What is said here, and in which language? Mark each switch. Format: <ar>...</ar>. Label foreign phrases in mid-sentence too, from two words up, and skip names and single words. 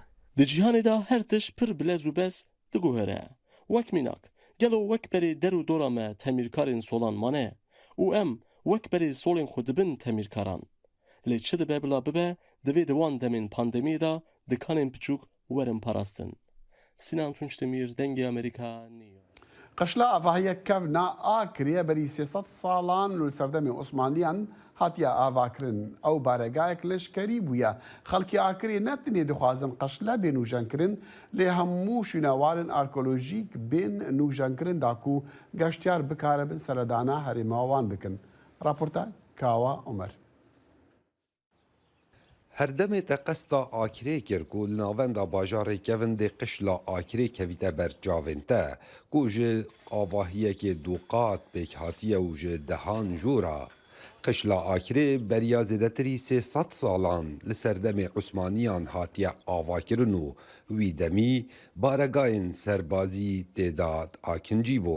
<ku>Di cîhanê de her tişt pir bilez û bes diguhere wek mînak gelo wek berê der û dora me temîrkarên solan mane û em wek berê solên xwe dibin temîrkaran lê çi dibe bila bibe divê di wan demên pandemiyê de dikanên piçûk werin parastin. Sinan Tunçdemir, Dengê Amerîka, New York. قشلا ئاڤاهەیە کەڤنا ئاکرێ بەری 300 ساڵان لە سەردەمی عوسمانیان هاتیە ئاواکردن ئەو بارەگایەک لەشکەری بووە خەڵکی ئاکرێ نەتنێ دخوازن قەشلا بێ نوژەنکردن لێ هەموو شوێنەوارن ئارکۆلۆژیک بێن نوژەنکردن داکو گەشتیار بکارە بن سەردانا هەرێماوان بکن. راپۆرتە کاوە عومەر. هەردەمێ te qesta akirê kir ku li navenda bajarê kevin dê qişla akirê kevîte ber cavên te ku ji avahiyekê duqat pêk hatiye û ji dehan jûra. Qişla akirê beriya zêdetirî 300 salan li serdemê Osmaniyan hatiye avakirin û wî demî baregayên serbazî têda akincî bûn.</ku>